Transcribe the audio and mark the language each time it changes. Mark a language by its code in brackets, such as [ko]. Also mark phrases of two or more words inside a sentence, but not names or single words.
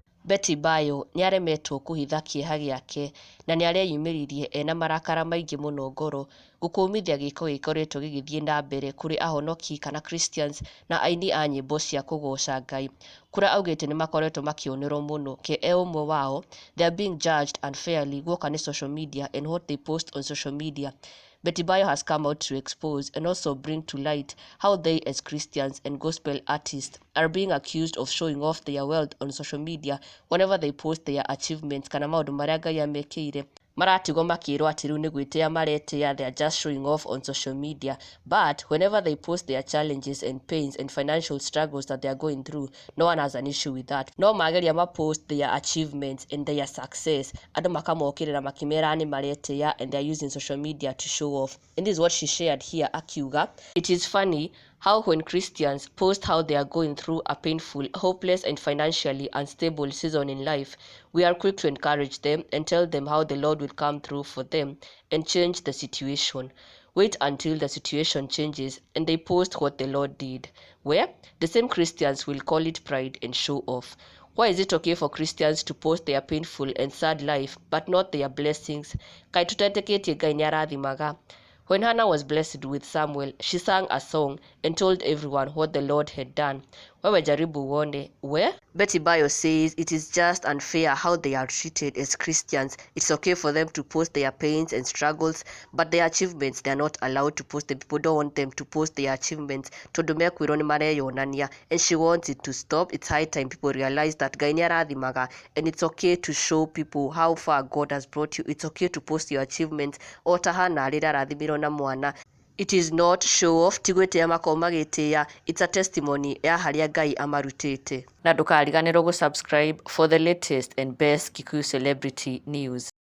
[ki] Bayo nĩaremetwo kũhitha kĩeha gĩake na nĩareyumĩririe ena marakara maingĩ mũno ngoro gũkũmithia gĩko gĩkoretwo gĩgĩthiĩ na mbere kũrĩ ahonoki kana Christians na aini a nyĩmbo cia kũgoca Ngai, kũrĩa augĩte nĩmakoretwo makĩonerwo mũno ke ũmwe wao [en] they are being judged unfairly guoka nĩ social media and what they post on social media. Bayo has come out to expose and also bring to light how they as Christians and gospel artists are being accused of showing off their wealth on social media whenever they post their achievements [ki] kana maũndũ marĩa Ngai amekĩire. Maratigwo makĩrwo atĩ rĩu nĩ gwĩtĩĩa maretĩĩa, [en] they are just showing off on social media, but whenever they post their challenges and pains and financial struggles that they are going through, no one has an issue with that. [ki] No mageria [en] post their achievements and their success, [ki] andũ makamokĩrĩra makĩmera nĩ maretĩĩa [en] and they are using social media to show off. And this is what she shared here, akiuga, it is funny how when Christians post how they are going through a painful, hopeless and financially unstable season in life, we are quick to encourage them and tell them how the Lord will come through for them and change the situation. Wait until the situation changes and they post what the Lord did. Where the same Christians will call it pride and show off. Why is it okay for Christians to post their painful and sad life but not their blessings? [ki] Kai tũtetĩkĩtie Ngai nĩarathimaga. [en] When Hannah was blessed with Samuel, she sang a song and told everyone what the Lord had done. [sw] Wewe jaribu uone. Where? [en] Bayo says it is just unfair how they are treated as Christians. It's okay for them to post their pains and struggles, but their achievements, they are not allowed to post them. People don't want them to post their achievements. [ki] Tondũ mekwĩrwo nĩ mareyonania. [en] And she wants it to stop. It's high time people realize that [ki] Ngai nĩarathimaga, [en] and it's okay to show people how far God has brought you. It's okay to post your achievements. [ki] O ta Hannah rĩrĩa arathimirwo na mwana. [en] It is not show off, [ki] ti gwĩtĩĩa makoo magĩtĩĩa. [en] It's a testimony [ki] ya harĩa Ngai amarutĩte. Na ndũkariganĩrwo gũsubscribe [en] for the latest and best Kikuyu celebrity news.